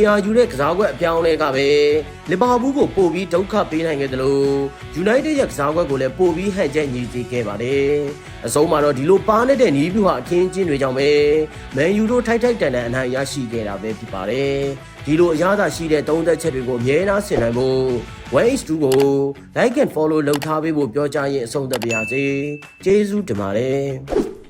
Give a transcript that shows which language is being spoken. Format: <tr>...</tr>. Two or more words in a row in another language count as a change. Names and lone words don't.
<my>ရာယူတဲ့ကစားကွက်အပြောင်းလဲကပဲလီဗာပူးကိုပို့ပြီးဒုက္ခပေးနိုင်ခဲ့တယ်လို့ United ရဲ့ကစားကွက်ကိုလည်းပို့ပြီးဟန်ချက်ညီစေခဲ့ပါတယ်။အဆုံးမှာတော့ဒီလိုပါနေတဲ့နီးပြူဟာအခင်းချင်းတွေကြောင့်ပဲမန်ယူတို့ထိုက်ထိုက်တန်တန်အနိုင်ရရှိခဲ့တာပဲဖြစ်ပါတယ်။ဒီလိုအရသာရှိတဲ့သုံးသက်ချက်တွေကိုအမြဲတမ်းဆင်နိုင်ဖို့ 1H2 ကို</my> <en>like and follow</en> <my>လုပ်ထားပေးဖို့ပြောကြားရင်အဆုံးသတ်ပါရစေ။ကျေးဇူးတင်ပါတယ်။</my>